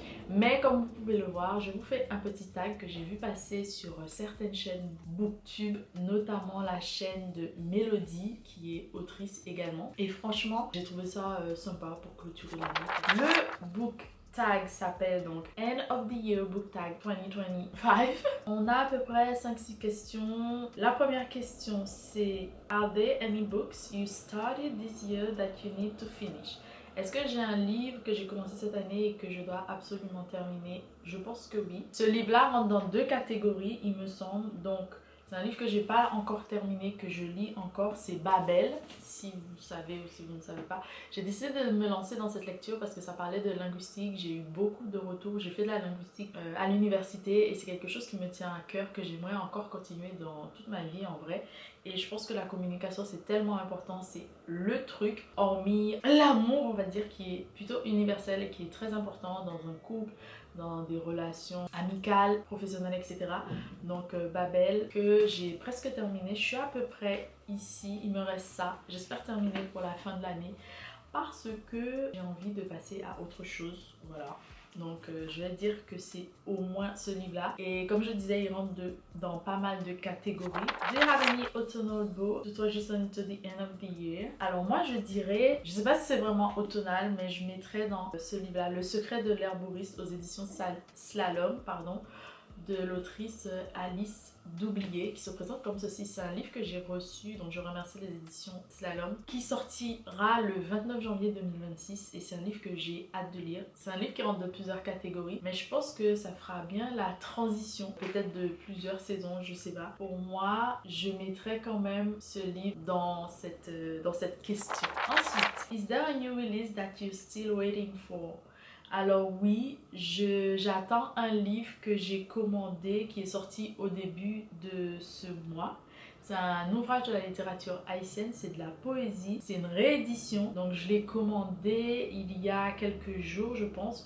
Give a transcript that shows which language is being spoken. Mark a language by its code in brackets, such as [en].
[fr] Mais comme vous pouvez le voir, je vous fais un petit tag que j'ai vu passer sur certaines chaînes Booktube, notamment la chaîne de Mélodie, qui est autrice également. Et franchement, j'ai trouvé ça sympa pour clôturer l'année. Le book tag s'appelle donc End of the Year Book Tag 2025. On a à peu près 5-6 questions. La première question c'est: [en] Are there any books you started this year that you need to finish? [fr] Est-ce que j'ai un livre que j'ai commencé cette année et que je dois absolument terminer? Je pense que oui. Ce livre-là rentre dans deux catégories, il me semble. Donc, c'est un livre que j'ai pas encore terminé, que je lis encore. C'est Babel, si vous savez ou si vous ne savez pas. J'ai décidé de me lancer dans cette lecture parce que ça parlait de linguistique. J'ai eu beaucoup de retours. J'ai fait de la linguistique à l'université et c'est quelque chose qui me tient à cœur, que j'aimerais encore continuer dans toute ma vie en vrai. Et je pense que la communication c'est tellement important, c'est le truc, hormis l'amour on va dire, qui est plutôt universel et qui est très important dans un couple, dans des relations amicales, professionnelles, etc. Donc Babel, que j'ai presque terminé, je suis à peu près ici, il me reste ça, j'espère terminer pour la fin de l'année parce que j'ai envie de passer à autre chose, voilà. Donc je vais dire que c'est au moins ce livre-là. Et comme je disais, il rentre dans pas mal de catégories. [en] Do you have any autumnal book to transition to the end of the year? [fr] Alors moi je dirais, je sais pas si c'est vraiment automnal, mais je mettrais dans ce livre-là Le secret de l'herboriste aux éditions Slalom, pardon, de l'autrice Alice Doublié, qui se présente comme ceci. C'est un livre que j'ai reçu, donc je remercie les éditions Slalom, qui sortira le 29 janvier 2026 et c'est un livre que j'ai hâte de lire. C'est un livre qui rentre de plusieurs catégories, mais je pense que ça fera bien la transition, peut-être de plusieurs saisons, je sais pas. Pour moi, je mettrais quand même ce livre dans cette question. Ensuite, [en] is there a new release that you're still waiting for? [fr] Alors oui, j'attends un livre que j'ai commandé qui est sorti au début de ce mois. C'est un ouvrage de la littérature haïtienne, c'est de la poésie, c'est une réédition. Donc je l'ai commandé il y a quelques jours je pense.